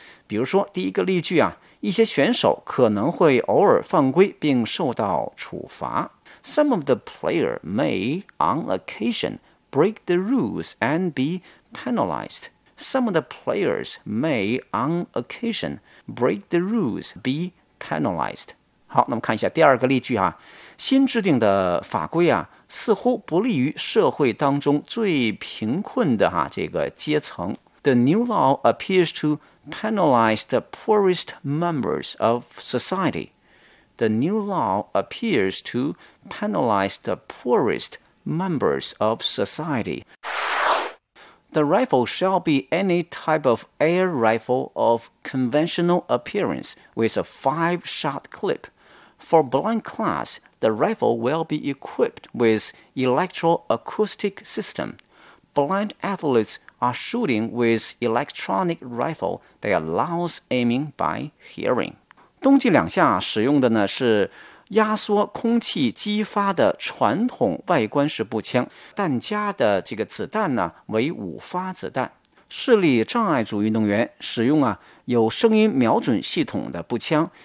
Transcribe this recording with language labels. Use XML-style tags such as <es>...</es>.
<zh>比如说第一个例句啊，一些选手可能会偶尔犯规并受到处罚。</zh> <en>Some of the player may on occasion break the rules and be penalized. Some of the players may on occasion break the rules, be penalized.</en> <zh>好，那么看一下第二个例句啊，新制定的法规啊，似乎不利于社会当中最贫困的哈、啊、这个阶层。</zh> <en>The new law appears to penalize the poorest members of society. The new law appears to penalize the poorest members of society. The rifle shall be any type of air rifle of conventional appearance with a 5-shot clip. For blind class, the rifle will be equipped with electroacoustic system. Blind athletes are shooting with electronic rifle that allows aiming by hearing.</en> <zh>冬季两项使用的呢是压缩空气激发的传统外观式步枪，弹夹的这个子弹呢为5发子弹。视力障碍组运动员使用啊有声音瞄准系统的步枪。</zh>